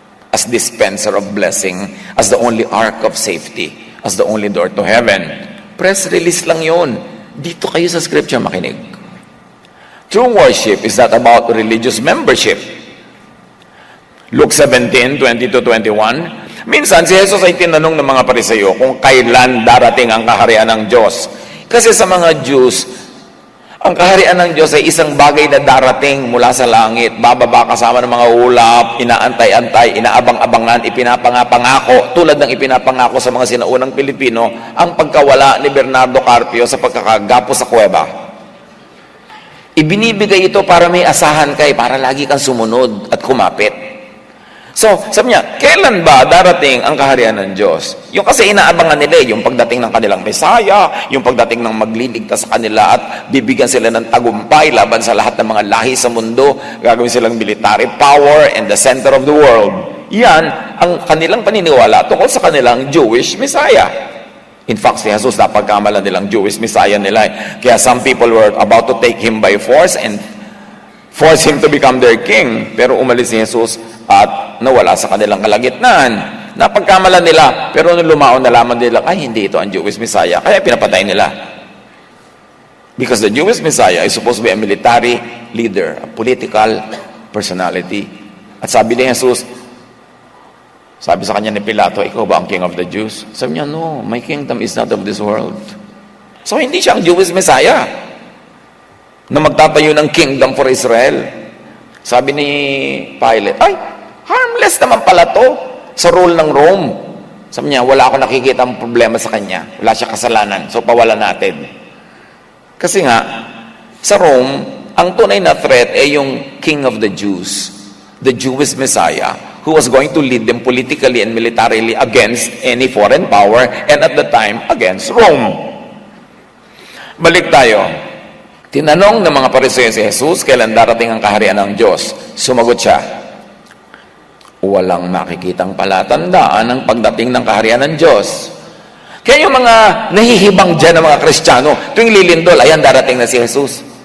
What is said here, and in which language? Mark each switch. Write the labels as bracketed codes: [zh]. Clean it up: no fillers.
[en] As dispenser of blessing, as the only ark of safety, as the only door to heaven. [tl] Press release lang yun. Dito kayo sa scripture makinig. [en] True worship is not about religious membership. Luke 17:20-21. [tl] Minsan si Jesus ay tinanong ng mga Pariseo kung kailan darating ang kaharian ng Diyos. Kasi sa mga Jews, ang kaharian ng Diyos ay isang bagay na darating mula sa langit. Bababa kasama ng mga ulap, inaantay-antay, inaabang-abangan, ipinapangako, tulad ng ipinapangako sa mga sinaunang Pilipino, ang pagkawala ni Bernardo Carpio sa pagkakagapo sa kuweba. Ibinibigay ito para may asahan kay, para lagi kang sumunod at kumapit. So, sabi niya, kailan ba darating ang kaharian ng Diyos? Yung kasi inaabangan nila, yung pagdating ng kanilang Mesaya, yung pagdating ng magliligtas sa kanila at bibigyan sila ng tagumpay laban sa lahat ng mga lahi sa mundo, gagawin silang [en] military power and the center of the world. [tl] Yan ang kanilang paniniwala tungkol sa kanilang Jewish Messiah. In fact, si Jesus napagkamalan nilang Jewish Messiah nila. [en] Kaya some people were about to take Him by force and force Him to become their king. [tl] Pero umalis si Jesus at nawala sa kanilang kalagitnaan. Napagkamalan nila, pero nung lumaon nalaman nila, ay hindi ito ang Jewish Messiah. Kaya pinapatay nila. [en] Because the Jewish Messiah is supposed to be a military leader, a political personality. [tl] At sabi ni Jesus, sabi sa kanya ni Pilato, ikaw ba ang [en] king of the Jews? [tl] Sabi niya, [en] no, my kingdom is not of this world. [tl] So hindi siya ang Jewish Messiah na magtatayo ng kingdom for Israel. Sabi ni Pilate, ay, harmless naman pala to sa rule ng Rome. Sabi niya, wala ako nakikita ang problema sa kanya. Wala siya kasalanan. So, pawala natin. Kasi nga, sa Rome, ang tunay na threat ay yung [en] King of the Jews, the Jewish Messiah, who was going to lead them politically and militarily against any foreign power and at the time, against Rome. [tl] Balik tayo. Tinanong ng mga Pariseo si Jesus, kailan darating ang kaharian ng Diyos? Sumagot siya, walang makikitang palatandaan ng pagdating ng kaharian ng Diyos. Kaya yung mga nahihibang dyan ng mga Kristiyano, tuwing lilindol, ayan, darating na si Jesus.